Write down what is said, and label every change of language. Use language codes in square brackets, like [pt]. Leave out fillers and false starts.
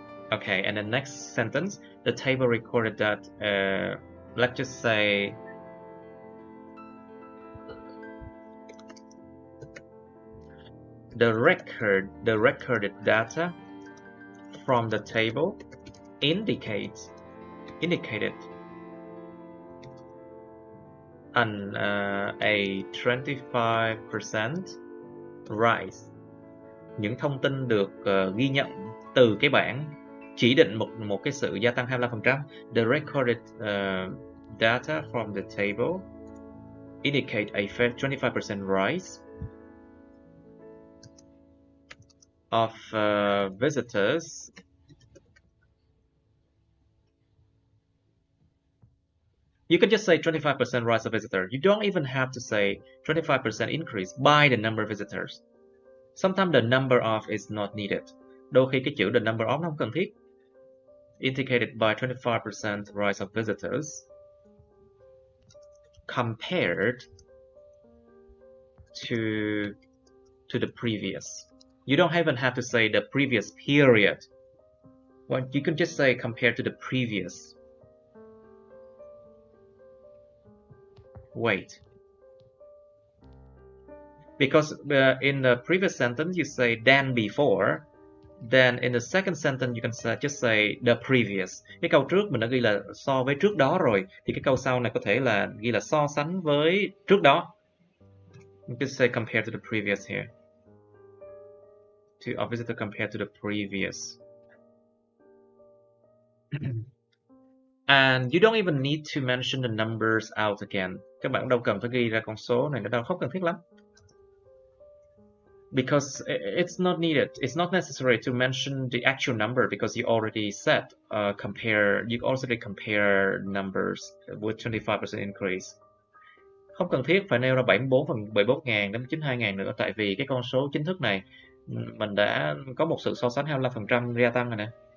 [en] Okay, and the next sentence, the table recorded that, let's just say, the recorded data from the table indicated a 25% rise. [vi] Những thông tin được ghi nhận từ cái bảng chỉ định một cái sự gia tăng 25%. [en] The recorded data from the table indicate a 25% rise of visitors You can just say 25% rise of visitors. You don't even have to say 25% increase by the number of visitors. Sometimes the number of is not needed. [vi] Đôi khi cái chữ the number of nó không cần thiết. [en] Indicated by 25% rise of visitors compared to the previous. You don't even have to say the previous period. Well, you can just say compared to the previous. Wait. Because in the previous sentence you say than before, then in the second sentence you can just say the previous. [vi] Cái câu trước mình đã ghi là so với trước đó rồi, thì cái câu sau này có thể là ghi là so sánh với trước đó. [en] You can say compare to the previous here. To our visitor compare to the previous. And you don't even need to mention the numbers out again. [vi] Các bạn đâu cần phải ghi ra con số này, nó đâu không cần thiết lắm. [en] Because it's not needed. It's not necessary to mention the actual number because you already said you already compare numbers with 25% increase. [vi] Không cần thiết phải nêu ra 74.000 đến 92.000 nữa, tại vì cái con số chính thức này mình đã có một sự so sánh 25% gia tăng rồi nè.